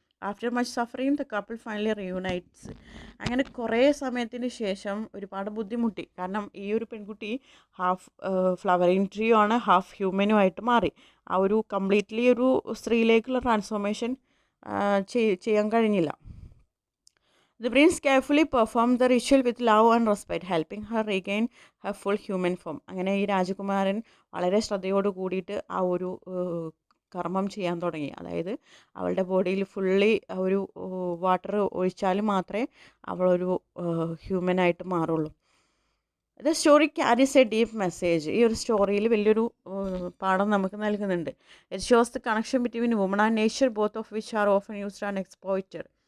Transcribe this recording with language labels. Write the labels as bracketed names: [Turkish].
[English] After much suffering the couple finally reunites. [Malayalam] അങ്ങനെ കുറേ സമയത്തിന് ശേഷം ഒരുപാട് ബുദ്ധിമുട്ടി. കാരണം ഈ ഒരു പെൺകുട്ടി ഹാഫ് ഫ്ലവറിങ് ട്രീയും ആണ്, ഹാഫ് ഹ്യൂമനും ആയിട്ട് മാറി. ആ ഒരു കംപ്ലീറ്റ്ലി ഒരു സ്ത്രീയിലേക്കുള്ള ട്രാൻസ്ഫോർമേഷൻ ചെയ്യാൻ കഴിഞ്ഞില്ല. [English] The prince carefully performed the ritual with love and respect, helping her regain her full human form. [Malayalam] അങ്ങനെ ഈ രാജകുമാരൻ വളരെ ശ്രദ്ധയോട് കൂടിയിട്ട് ആ ഒരു കർമ്മം ചെയ്യാൻ തുടങ്ങി. അതായത് അവളുടെ ബോഡിയിൽ ഫുള്ളി ഒരു വാട്ടർ ഒഴിച്ചാൽ മാത്രമേ അവളൊരു ഹ്യൂമനായിട്ട് മാറുള്ളൂ. [English] The story carries a deep message. [Malayalam] ഈ ഒരു സ്റ്റോറിയിൽ വലിയൊരു പാഠം നമുക്ക് നൽകുന്നുണ്ട്. [English] It shows the connection between woman and nature, both of which are often used and exploited.